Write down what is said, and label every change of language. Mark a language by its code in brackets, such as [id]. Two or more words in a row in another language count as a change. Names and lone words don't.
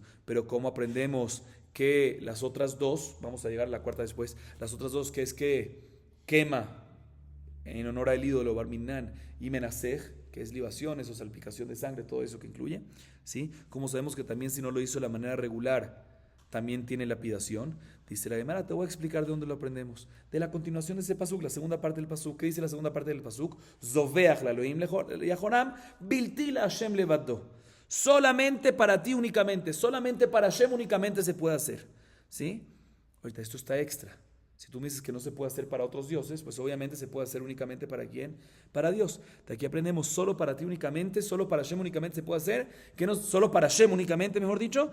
[es] Pero ¿cómo aprendemos que las otras dos, vamos a llegar a la cuarta después, las otras dos que es que quema en honor al ídolo Barminan y Menasej, que es libaciones o salpicación de sangre, todo eso que incluye, ¿sí? Como sabemos que también si no lo hizo de la manera regular, también tiene lapidación. Dice la Gemara, te voy a explicar de dónde lo aprendemos. De la continuación de ese pasuk, la segunda parte del pasuk. ¿Qué dice la segunda parte del pasuk? [he] זובח לאלהים יחרם, בלתי להשם לבדו. [es] Solamente para ti únicamente, solamente para Hashem únicamente se puede hacer. ¿Sí? Ahorita esto está extra. Si tú me dices que no se puede hacer para otros dioses, pues obviamente se puede hacer únicamente para quién, para Dios. De aquí aprendemos solo para ti únicamente, solo para Hashem únicamente se puede hacer, que no solo para Hashem únicamente, mejor dicho.